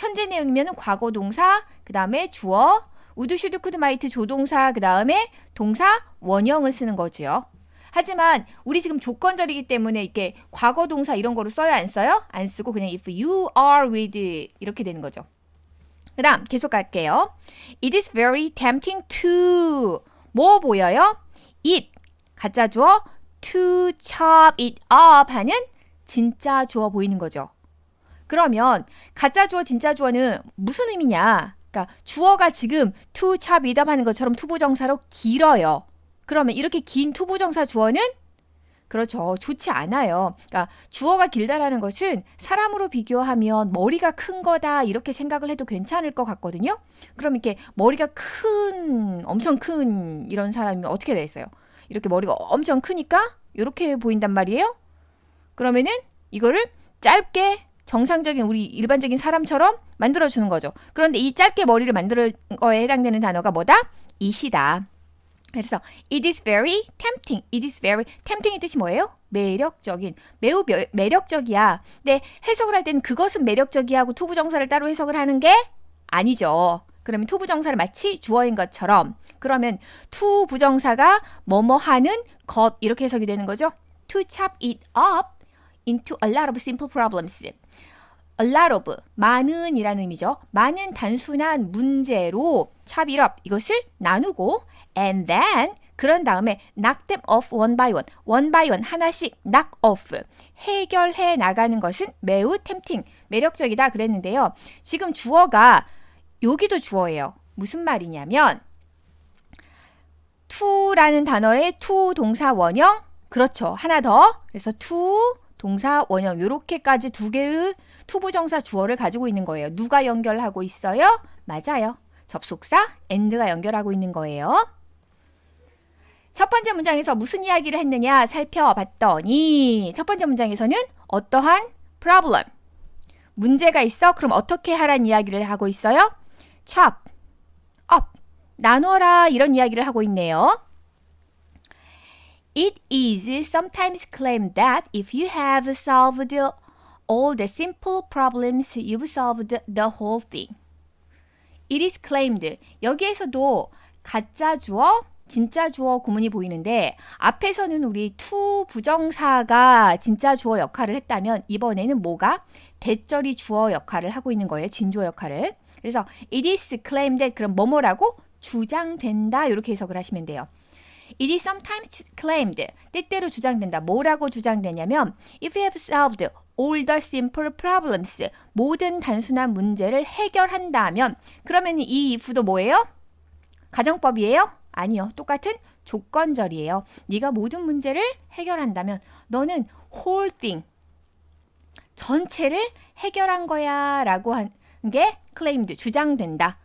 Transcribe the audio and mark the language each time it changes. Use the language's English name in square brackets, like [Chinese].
[Korean] 현재 내용이면 과거 동사, 그 다음에 주어, would, should, could, might 조동사, 그 다음에 동사 원형을 쓰는 거지요. 하지만 우리 지금 조건절이기 때문에 이렇게 과거 동사 이런 거로 써요, 안 써요? 안 쓰고 그냥 [English] if you are with [Korean] 이렇게 되는 거죠. 그 다음 계속 갈게요. [English] It is very tempting to [Korean] 뭐 보여요? It, 가짜 주어, [English] to chop it up [Korean] 하는 진짜 주어 보이는 거죠. 그러면 가짜 주어, 진짜 주어는 무슨 의미냐? 그러니까 주어가 지금 [English] to chop it up [Korean] 하는 것처럼 투부정사로 길어요. 그러면 이렇게 긴 투부정사 주어는 그렇죠. 좋지 않아요. 그러니까 주어가 길다라는 것은 사람으로 비교하면 머리가 큰 거다 이렇게 생각을 해도 괜찮을 것 같거든요. 그럼 이렇게 머리가 큰, 엄청 큰 이런 사람이 어떻게 되겠어요? 이렇게 머리가 엄청 크니까 이렇게 보인단 말이에요. 그러면은 이거를 짧게 정상적인 우리 일반적인 사람처럼 만들어주는 거죠. 그런데 이 짧게 머리를 만드는 거에 해당되는 단어가 뭐다? it이다. 그래서 [English] it is very tempting. It is very tempting의 [Korean] 뜻이 뭐예요? 매력적인, 매우 매력적이야. 근데 해석을 할 때는 그것은 매력적이야 하고 투부정사를 따로 해석을 하는 게 아니죠. 그러면 투부정사를 마치 주어인 것처럼 그러면 투부정사가 뭐뭐 하는 것 이렇게 해석이 되는 거죠. [English] To chop it up into a lot of simple problems. A lot of, [Korean] 많은 이라는 의미죠. 많은 단순한 문제로 [English] chop it up, [Korean] 이것을 나누고 [English] and then, [Korean] 그런 다음에 [English] knock them off one by one. one by one, [Korean] 하나씩 [English] knock off. [Korean] 해결해 나가는 것은 매우 tempting, 매력적이다 그랬는데요. 지금 주어가 여기도 주어예요. 무슨 말이냐면 to라는 단어의 to 동사 원형, 그렇죠. 하나 더. 그래서 to 동사 원형 요렇게까지 두 개의 투부정사 주어를 가지고 있는 거예요. 누가 연결하고 있어요? 맞아요. 접속사 and가 연결하고 있는 거예요. 첫 번째 문장에서 무슨 이야기를 했느냐 살펴봤더니 첫 번째 문장에서는 어떠한 problem, 문제가 있어? 그럼 어떻게 하란 이야기를 하고 있어요? [English] chop up, [Korean] 나눠라 이런 이야기를 하고 있네요. [English] It is sometimes claimed that if you have solved all the simple problems, you've solved the whole thing. It is claimed. [Korean] 여기에서도 가짜 주어, 진짜 주어 구문이 보이는데 앞에서는 우리 to 부정사가 진짜 주어 역할을 했다면 이번에는 뭐가? 대절이 주어 역할을 하고 있는 거예요. 진주어 역할을. 그래서 [English] it is claimed that [Korean] 그럼 뭐뭐라고? 주장된다 이렇게 해석을 하시면 돼요. [English] It is sometimes claimed. [Korean] 때때로 주장된다. 뭐라고 주장되냐면 [English] if you have solved all the simple problems. [Korean] 모든 단순한 문제를 해결한다면 그러면 이 if도 뭐예요? 가정법이에요? 아니요. 똑같은 조건절이에요. 네가 모든 문제를 해결한다면 너는 [English] whole thing. [Korean] 전체를 해결한 거야 라고 하는 게 claimed. 주장된다.